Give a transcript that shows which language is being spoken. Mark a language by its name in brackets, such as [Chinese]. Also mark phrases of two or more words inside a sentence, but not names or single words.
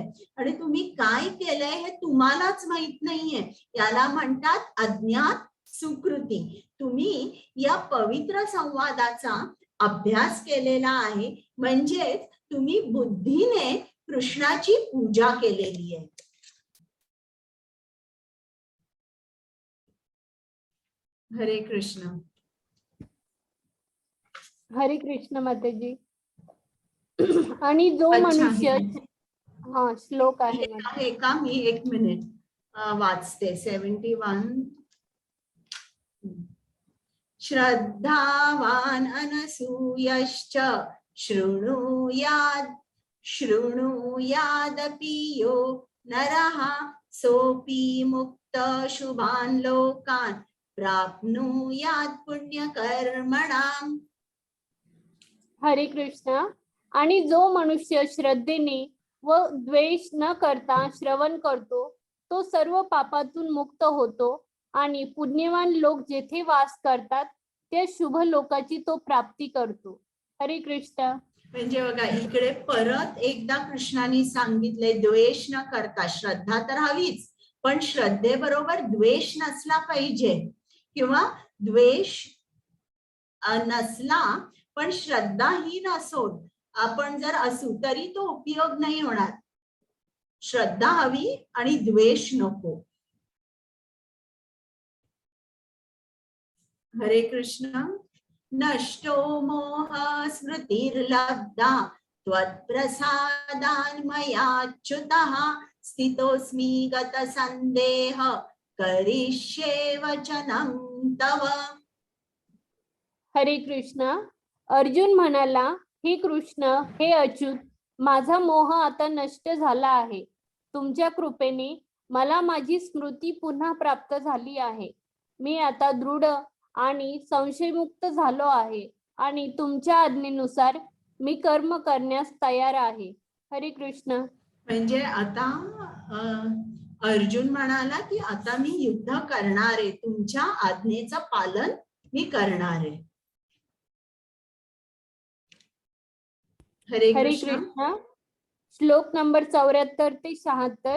[Marathi] आणि तुम्ही काय केलंय हे तुम्हालाच माहित नाहीये. याला म्हणतात अज्ञात सुकृती. तुम्ही या पवित्र संवादाचा अभ्यास केलेला आहे, म्हणजेच तुम्ही बुद्धीने कृष्णाची पूजा केलेली आहे. हरे कृष्ण. हरे कृष्ण माताजी. आणि जो अच्छा, मनुष्य श्लोक आहे आहे का, मी 1 मिनिट वाचते. 71. [Sanskrit] श्रद्धावान अनसूयश्च शृणुयादपि यो नरः सोऽपि मुक्त शुभान् लोकान् प्राप्नुयात् पुण्यकर्मणाम्. [Marathi] हरे कृष्ण. आणि जो मनुष्य श्रद्धेने व द्वेष न करता श्रवण करतो तो सर्व पापातून मुक्त होतो आणि पुण्यवान लोक जेथे वास करतात त्या शुभ लोकाची तो प्राप्ती करतो. हरे कृष्ण. म्हणजे बघा इकडे परत एकदा कृष्णाने सांगितले द्वेष न करता. श्रद्धा तर हवीच, पण श्रद्धेबरोबर द्वेष नसला पाहिजे, किंवा द्वेष नसला पण श्रद्धाहीन असो आपण जर असू तरी तो उपयोग नाही होणार. श्रद्धा हवी आणि द्वेष नको. हरे कृष्ण. [Sanskrit] नष्टो मोह स्मृतिर्लब्धा त्वत्प्रसादान्मयाच्युतः स्थितोऽस्मि गतसन्देह करिष्ये वचनं तव. [Marathi] हरे कृष्ण. अर्जुन म्हणाला, हे कृष्ण, हे अच्युत, माझा मोह आता नष्ट झाला आहे. तुमच्या कृपेने मला माझी स्मृती पुन्हा प्राप्त झाली आहे. मी आता दृढ आणि संशयमुक्त झालो आहे आणि तुमच्या आज्ञेनुसार मी कर्म करण्यास तयार आहे. हरे कृष्ण. म्हणजे आता अर्जुन म्हणाला की आता मी युद्ध करणार आहे, तुमच्या आज्ञेचं पालन मी करणार आहे. हरे कृष्ण. श्लोक नंबर 74 ते 76.